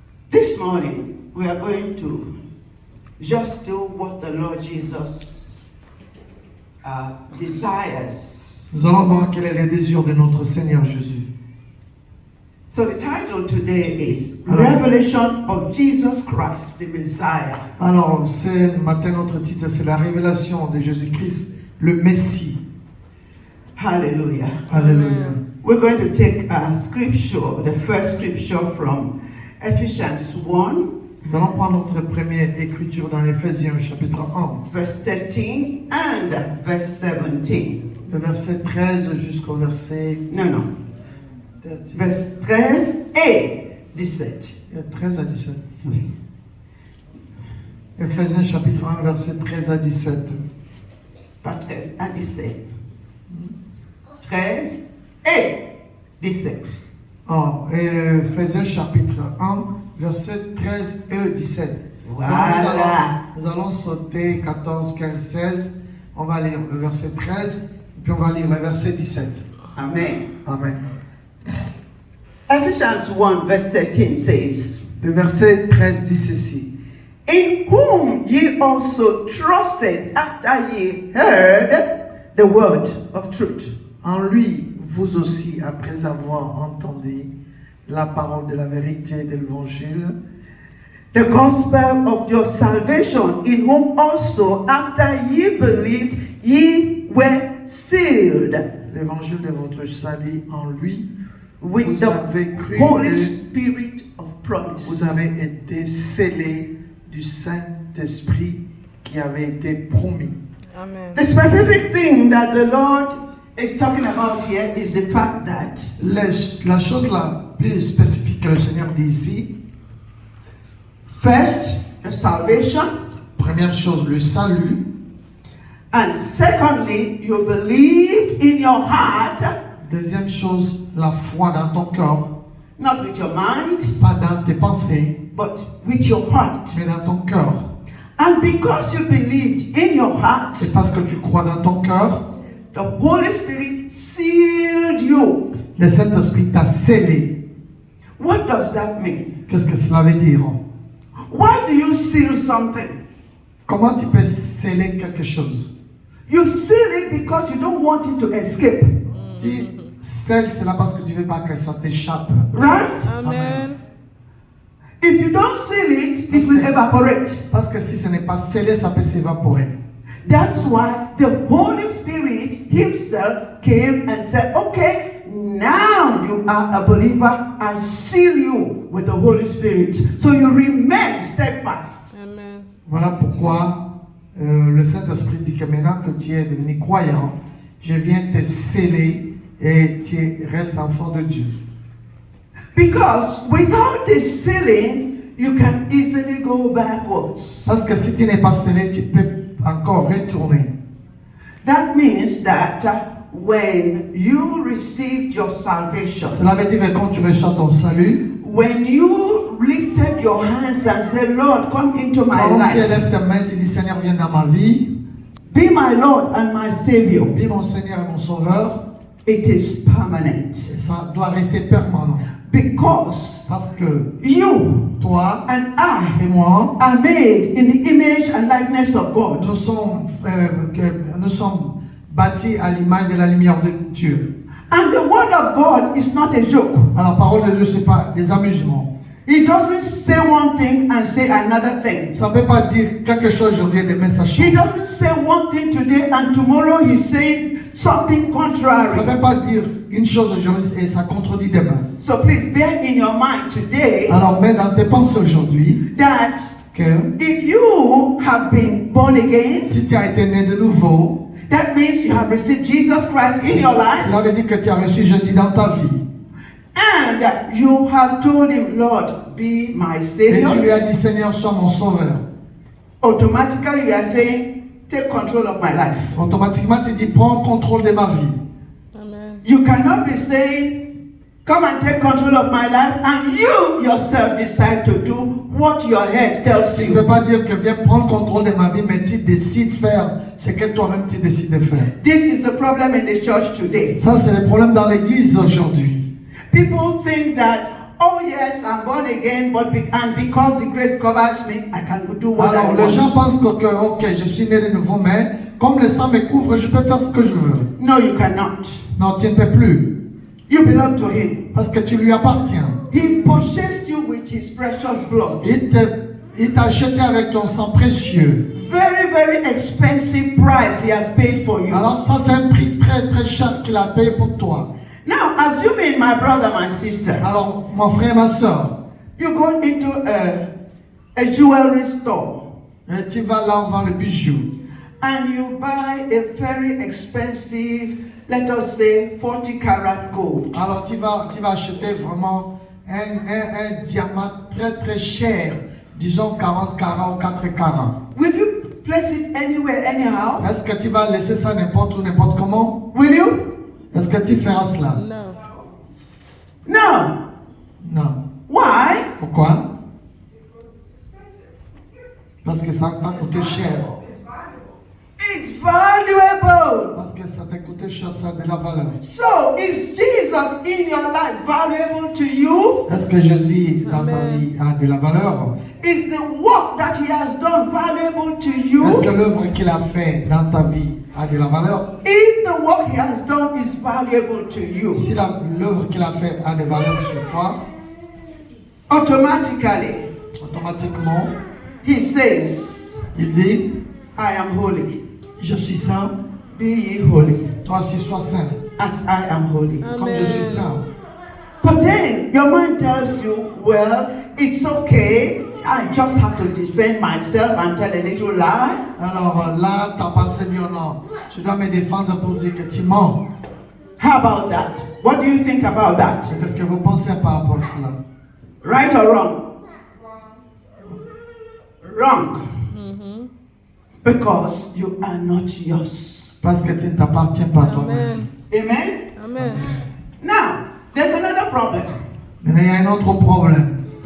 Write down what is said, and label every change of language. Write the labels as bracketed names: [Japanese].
[English] This morning, we are going to just do what the Lord Jesus desires. [French] Nous allons voir quel est le désir de notre Seigneur Jésus. [English] So the title today is Revelation of Jesus Christ, the Messiah. [French] Alors, ce matin, notre titre, c'est la révélation de Jésus-Christ, le Messie. [English] Hallelujah. [French] Alléluia. [English] We're going to take a scripture, the first scripture from Ephesians 1, [French] Nous allons prendre notre première écriture dans Éphésiens, chapitre 1, [English] verse 13 and verse 17. [French] le verset 13 jusqu'au verset [English] No. Verse 13 et 17. [French] 13 à 17. Éphésiens, chapitre 1, verset 13 à 17. Pas 13 à 17. 13 et 17. Oh, Éphésiens, chapitre 1, verset 13 et 17. Voilà. Donc, nous allons sauter 14, 15, 16. On va lire le verset 13, puis on va lire le verset 17. Amen. Amen. [English] Ephesians 1 verse 13 says, [French] Le verset 13 dit ceci. [English] In whom ye also trusted after ye heard the word of truth. [French] En lui, vous aussi, après avoir entendu la parole de la vérité de l'évangile, [English] The gospel of your salvation, in whom also after ye believed ye were sealed [French] l'évangile de votre salut, en lui, [English] with [French] vous [English] the [French] avez cru [English] Holy [French] que [English] Spirit of promise. [French] vous avez été scellés du Saint-Esprit qui avait été promis. Amen. [English] The specific thing that the Lord is talking about here is the fact that [French] La chose la plus spécifique que le Seigneur dit ici, [English] first, the salvation, [French] première chose, le salut. [English] and secondly, you believed in your heart, [French] Deuxième chose, la foi dans ton cœur, [English] not with your mind, [French] pas dans tes pensées, [English] but with your heart. [French] mais dans ton cœur. [English] And because you believed in your heart, [French] Et parce que tu crois dans ton cœur, [English] the Holy Spirit sealed you [French] Le Saint-Esprit t'a scellé. [English] What does that mean? [French] Qu'est-ce que cela veut dire? [English] Why do you seal something? [French] Comment tu peux sceller quelque chose? [English] You seal it because you don't want it to escape. [French] Tu scelles cela parce que tu ne veux pas que ça t'échappe. [English] Right? Amen. If you don't seal it, it will evaporate. [French] Parce que si ce n'est pas scellé, ça peut s'évaporer. [English] That's why the Holy Spirit himself came and said, okay, now you are a believer. I seal you with the Holy Spirit. So you remain steadfast. Amen. [French] Voilà pourquoi le Saint-Esprit dit que maintenant que tu es devenu croyant, je viens te sceller et tu restes enfant de Dieu. [English] Because without this sealing, you can easily go backwards. [French] Parce que si tu n'es pas scellé, tu peux encore retourner. [English] That means that when you received your salvation, [French] Cela veut dire que quand tu reçois ton salut, [English] when you lifted your hands and said, Lord, come into my [French] quand tu [English] life, [French] élèves ta main, tu dis Seigneur, viens dans ma vie, [English] be my Lord and my Savior, [French] vis mon Seigneur et mon Sauveur, [English] it is permanent. [French] et ça doit rester permanent. [English] Because [French] Parce que [English] you [French] toi [English] and I [French] et moi, [English] are made in the image and likeness of God. [French] nous sommes bâtis à l'image de la lumière de Dieu. [English] And the word of God is not a joke. [French] Alors, la parole de Dieu, ce n'est pas des amusements. [English] He doesn't say one thing and say another thing. [French] Ça ne veut pas dire quelque chose aujourd'hui et demain ça change. [English] He doesn't say one thing today and tomorrow he's saying something [French] Ça ne [English] contrary. [French] veut pas dire une chose aujourd'hui et ça contredit demain. [English] So please bear in your mind today [French] Alors, mets dans tes pensées aujourd'hui [English] that [French] que [English] if you have been born again, [French] si tu as été né de nouveau, [English] that means you have received Jesus Christ in your life [French] cela veut dire que tu as reçu Jésus dans ta vie. [English] and you have told him, Lord, be my [French] Et tu [English] Savior. [French] lui as dit, Seigneur, sois mon sauveur. [English] Automatically you are saying, take control of my life. [French] Automatiquement, tu dis, prends contrôle de ma vie. [English] Amen. You cannot be saying, come and take control of my life, and you yourself decide to do what your head tells [French] Tu ne [English] you. [French] peux pas dire que viens prendre contrôle de ma vie, mais tu décides de faire ce que toi-même tu décides de faire. [English] This is the problem in the church today. [French] Ça, c'est le problème dans l'église aujourd'hui. [English] People think that, oh yes, I'm born again, and because the grace covers me, I can do what [French] Alors, [English] I [French] les gens [English] want. [French] pensent que, ok, je suis né de nouveau, mais comme le sang me couvre, je peux faire ce que je veux. [English] No, you cannot. [French] Non, tu ne peux plus, [English] You belong to him. [French] parce que tu lui appartiens. [English] He purchased you with his precious blood. [French] Il t'a acheté avec ton sang précieux. [English] Very, very expensive price he has paid for you. [French] Alors, ça, c'est un prix très, très cher qu'il a payé pour toi. [English] Now, assuming my brother, my sister, [French] Alors, mon frère et ma soeur, [English] you go into a jewelry store [French] tu vas là, on vend le bijou. [English] and you buy a very expensive, let us say, 40 karat gold. [French] Alors, tu vas acheter vraiment un diamant très, très cher. Disons 40 carats ou 4 carats. [English] Will you place it anywhere, anyhow? [French] Est-ce que tu vas laisser ça n'importe où, n'importe comment? [English] Will you? [French] Est-ce que tu feras cela? [English] No. No. [French] Non. [English] Why? [French] Pourquoi? Parce que ça t'a coûté cher. [English] It's valuable. [French] Parce que ça t'a coûté cher, ça a de la valeur. [English] So, is Jesus in your life valuable to you? [French] Est-ce que Jésus dans ta Amen. vie a de la valeur? [English] Is the work that he has done valuable to [French] Est-ce que [English] you? [French] l'œuvre qu'il a fait dans ta vie a de la valeur? [English] If the work he has done is valuable to you, [French] Si l'œuvre qu'il a fait a de valeur sur toi, [English] automatically [French] automatiquement, [English] he says, [French] il dit, [English] I am holy. [French] je suis saint, [English] Be ye holy, [French] toi aussi sois saint, [English] as I am holy. [French] comme je suis saint. [English] But then your mind tells you, well, it's okay. I just have to defend myself and tell a little lie. [French] Alors là, ta pensée dit, oh non, je dois me défendre pour dire que tu mens. [English] How about that? What do you think about that? [French] Qu'est-ce que vous pensez par rapport à cela? [English] Right or wrong? Wrong. Because you are not yours. [French] Parce que tu ne t'appartiens pas à toi-même. Amen. Amen? Amen. [English] Now, there's another problem. [French] Mais il y a un autre problème.